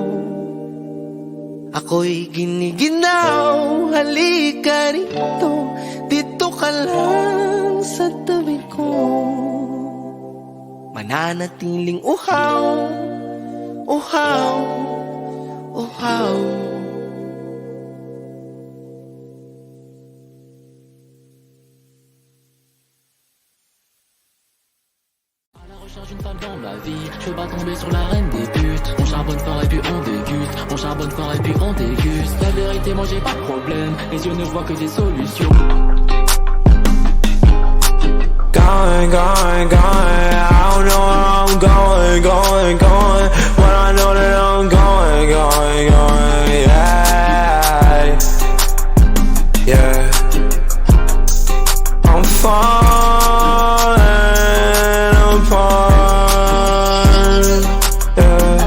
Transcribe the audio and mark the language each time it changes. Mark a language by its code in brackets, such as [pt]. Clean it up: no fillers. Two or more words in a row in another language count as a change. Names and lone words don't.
[tl] Ako'y giniginaw, halika rito, dito ka lang sa tabi ko. Mananatiling uhaw, uhaw, uhaw. [fr] Une femme dans ma vie, je veux pas tomber sur la reine des putes. On charbonne fort et puis on déguste, on charbonne fort et puis on déguste. La vérité, moi j'ai pas de problème, les yeux ne voient que des solutions. [en] Going, going, going, I don't know where I'm going, going, going, but I know that I'm going, going, going, yeah, yeah. I'm falling apart, yeah.